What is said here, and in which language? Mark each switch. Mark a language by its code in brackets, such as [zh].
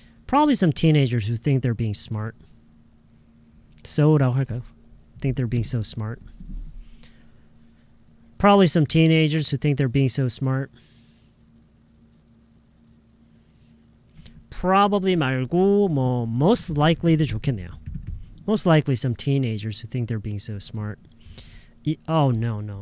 [en] Probably some teenagers who think they're being smart. [ko] So라고 할까요? [en] Think they're being so smart. Probably some teenagers who think they're being so smart. [ko] Probably 말고 뭐 [en] most likely [ko] 도 좋겠네요. [en] Most likely some teenagers who think they're being so smart. Oh no.